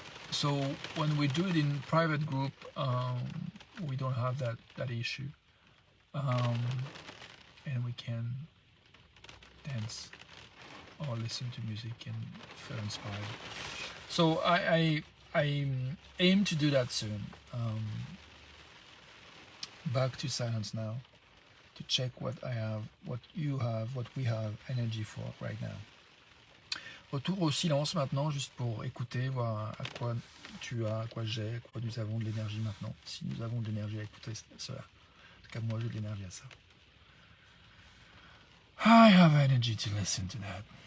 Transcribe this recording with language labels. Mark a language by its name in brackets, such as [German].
[English] So when we do it in private group, we don't have that issue, and we can dance or listen to music and feel inspired. So I aim to do that soon. Back to silence now, to check what I have, what you have, what we have energy for right now. [French] Retour au silence maintenant, juste pour écouter, voir à quoi tu as, à quoi j'ai, à quoi nous avons de l'énergie maintenant. Si nous avons de l'énergie à écouter cela. En tout cas, moi j'ai de l'énergie à ça. [English] I have energy to listen to that.